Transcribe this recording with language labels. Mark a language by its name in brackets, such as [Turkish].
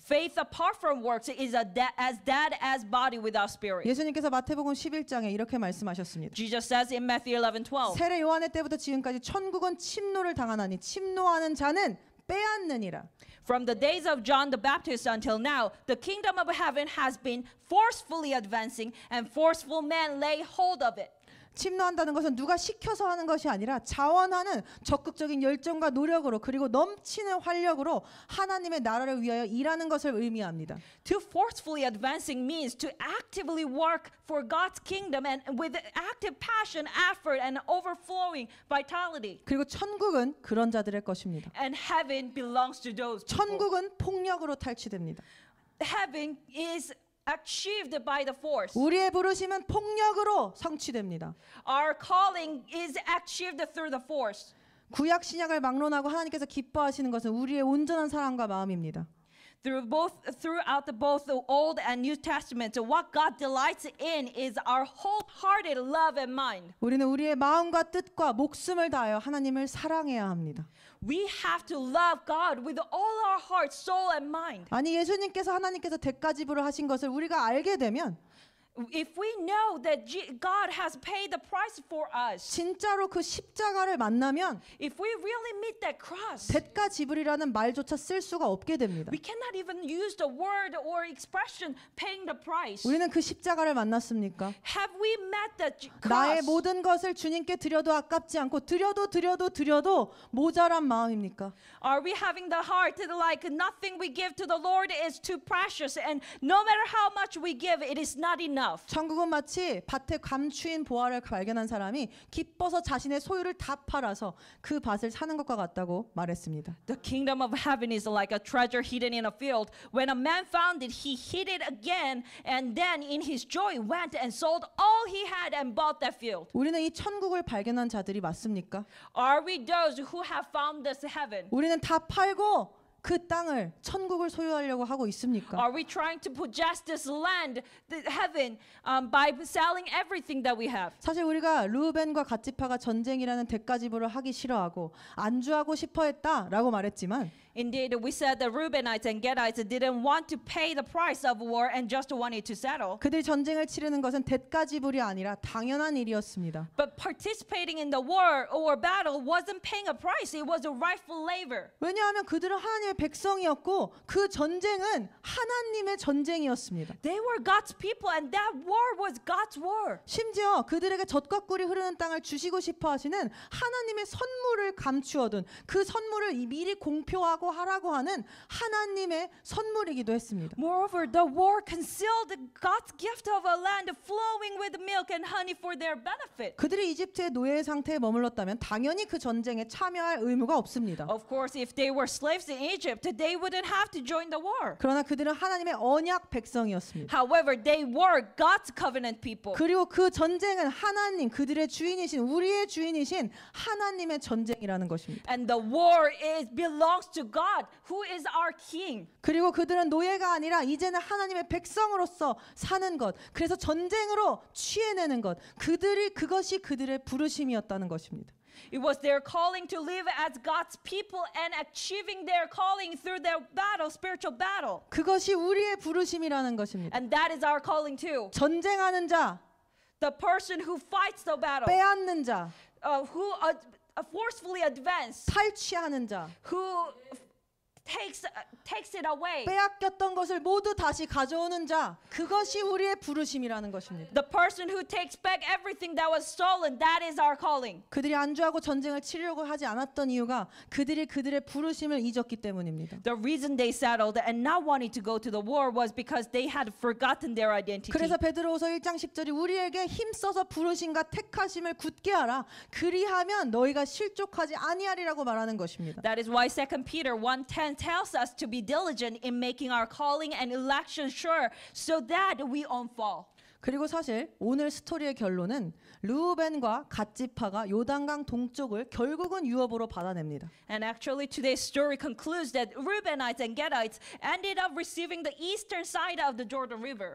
[English] Faith apart from works is as dead as body without spirit. [Korean] 예수님께서 마태복음 11장에 이렇게 말씀하셨습니다. [English] Jesus says in Matthew 11:12. [Korean] 세례 요한의 때부터 지금까지 천국은 침노를 당하나니 침노하는 자는 빼앗느니라. [English] From the days of John the Baptist until now, the kingdom of heaven has been forcefully advancing, and forceful men lay hold of it. [Korean] 침노한다는 것은 누가 시켜서 하는 것이 아니라 자원하는 적극적인 열정과 노력으로 그리고 넘치는 활력으로 하나님의 나라를 위하여 일하는 것을 의미합니다. [English] To forcefully advancing means to actively work for God's kingdom and with active passion, effort, and overflowing vitality. [Korean] 그리고 천국은 그런 자들의 것입니다. [English] And heaven belongs to those people. [Korean] 천국은 폭력으로 탈취됩니다. [English] Heaven is achieved by the force. [Korean] 우리의 부르심은 폭력으로 성취됩니다. [English] Our calling is achieved through the force. [Korean] 구약 신약을 막론하고 하나님께서 기뻐하시는 것은 우리의 온전한 사랑과 마음입니다. [English] Throughout both the Old and New Testament, what God delights in is our wholehearted love and mind. [Korean] 우리는 우리의 마음과 뜻과 목숨을 다하여 하나님을 사랑해야 합니다. [English] We have to love God with all our heart, soul, and mind. [Korean] 아니 예수님께서 하나님께서 대가 지불을 하신 것을 우리가 알게 되면 [English] If we know that God has paid the price for us, [Korean] 진짜로 그 십자가를 만나면 [English] if we really meet that cross, [Korean] 대가 지불이라는 말조차 쓸 수가 없게 됩니다. [English] we cannot even use the word or expression paying the price. [Korean] 우리는 그 십자가를 만났습니까? [English] Have we met the [Korean] 나의 [English] cross? [Korean] 모든 것을 주님께 드려도 아깝지 않고 드려도 모자란 마음입니까? [English] Are we having the heart like nothing we give to the Lord is too precious, and no matter how much we give, it is not enough? [Korean] 천국은 마치 밭에 감추인 보화를 발견한 사람이 기뻐서 자신의 소유를 다 팔아서 그 밭을 사는 것과 같다고 말했습니다. [English] The kingdom of heaven is like a treasure hidden in a field. When a man found it, he hid it again, and then in his joy went and sold all he had and bought that field. [Korean] 우리는 이 천국을 발견한 자들이 맞습니까? [English] Are we those who have found this heaven? [Korean] 우리는 다 팔고 그 땅을 천국을 소유하려고 하고 있습니까? [English] Are we trying to possess this land, the heaven, by selling everything that we have? [Korean] 사실 우리가 르우벤과 갓지파가 전쟁이라는 대가 지불을 하기 싫어하고 안주하고 싶어했다라고 말했지만 [English] Indeed, we said the Reubenites and Gadites didn't want to pay the price of war and just wanted to settle. [Korean] 그들이 전쟁을 치르는 것은 대가 지불이 아니라 당연한 일이었습니다. [English] But participating in the war or battle wasn't paying a price. It was a rightful labor. [Korean] 왜냐하면 그들은 하나님의 백성이었고 그 전쟁은 하나님의 전쟁이었습니다. [English] They were God's people, and that war was God's war. [Korean] 심지어 그들에게 젖과 꿀이 흐르는 땅을 주시고 싶어 하시는 하나님의 선물을 감추어둔 그 선물을 미리 공표하고 하라고 하는 하나님의 선물이기도 했습니다. [English] Moreover, the war concealed God's gift of a land flowing with milk and honey for their benefit. [Korean] 그들이 이집트의 노예 상태에 머물렀다면 당연히 그 전쟁에 참여할 의무가 없습니다. [English] Of course, if they were slaves in Egypt, they wouldn't have to join the war. [Korean] 그러나 그들은 하나님의 언약 백성이었습니다. [English] However, they were God's covenant people. [Korean] 그리고 그 전쟁은 하나님, 그들의 주인이신 우리의 주인이신 하나님의 전쟁이라는 것입니다. [English] And the war belongs to God, who is our king. [Korean] 그리고 그들은 노예가 아니라 이제는 하나님의 백성으로서 사는 것, 그래서 전쟁으로 취해내는 것, 그것이 그들의 부르심이었다는 것입니다. [English] It was their calling to live as God's people and achieving their calling through their battle, spiritual battle. [Korean] 그것이 우리의 부르심이라는 것입니다. [English] And that is our calling too. [Korean] 전쟁하는 자, [English] The person who fights the battle, [Korean] 빼앗는 자, [English] who forcefully advance, [Korean] 탈취하는 자, [English] who takes it away. [Korean] 빼앗겼던 것을 모두 다시 가져오는 자, 그것이 우리의 부르심이라는 것입니다. [English] The person who takes back everything that was stolen, that is our calling. [Korean] 그들이 안주하고 전쟁을 치르려고 하지 않았던 이유가 그들이 그들의 부르심을 잊었기 때문입니다. [English] The reason they settled and not wanting to go to the war was because they had forgotten their identity. [Korean] 그래서 베드로후서 1장 10절이 우리에게 힘써서 부르심과 택하심을 굳게 하라. 그리하면 너희가 실족하지 아니하리라고 말하는 것입니다. [English] That is why 2 Peter 1:10 tells us to be diligent in making our calling and election sure so that we won't fall. [Korean] 그리고 사실 오늘 스토리의 결론은 르우벤과 갓지파가 요단강 동쪽을 결국은 유업으로 받아냅니다. [English] And actually today's story concludes that Reubenites and Gadites ended up receiving the eastern side of the Jordan River.